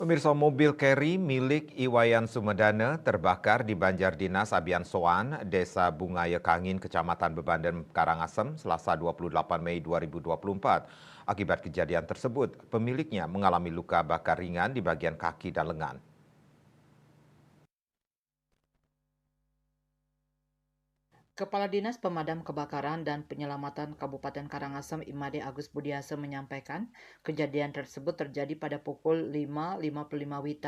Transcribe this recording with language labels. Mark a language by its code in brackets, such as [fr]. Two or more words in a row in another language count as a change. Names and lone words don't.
[id] Pemirsa, mobil carry milik Iwayan Sumedana terbakar di Banjardinas Abian Soan, Desa Bungaya Kangin, Kecamatan Bebanden, Karangasem, Selasa 28 Mei 2024. Akibat kejadian tersebut, pemiliknya mengalami luka bakar ringan di bagian kaki dan lengan. Kepala Dinas Pemadam Kebakaran dan Penyelamatan Kabupaten Karangasem Imade Agus Budiase menyampaikan kejadian tersebut terjadi pada pukul 5.55 WITA.